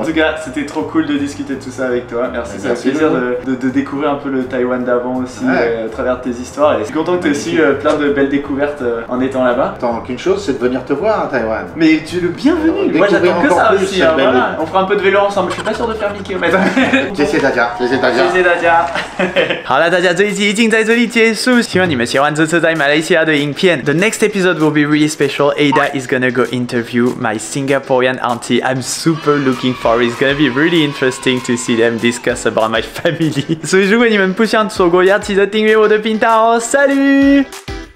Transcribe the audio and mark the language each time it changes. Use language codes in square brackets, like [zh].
[fr] En tout cas, c'était trop cool de discuter de tout ça avec toi. Merci, ça fait plaisir de découvrir un peu le Taïwan d'avant aussi à travers tes histoires. Et je suis content que tu aies aussi plein de belles découvertes en étant là-bas. Attends qu'une chose, c'est de venir te voir à Taïwan. Mais tu es le bienvenu. Moi j'attends que ça aussi. Voilà. On fera un peu de vélo ensemble. Je suis pas sûr de faire 1000 km. [zh] 谢谢大家，谢谢大家，谢谢大家。好了，大家这一集已经在这里结束，希望你们喜欢这次在马来西亚的影片。 [en] The next episode will be really special. Ada is gonna go interview my Singaporean auntie. I'm super looking forward. It's gonna be really interesting to see them discuss about my family. [zh] 所以如果你们不想错过，要记得订阅我的频道哦。 [fr] Salut!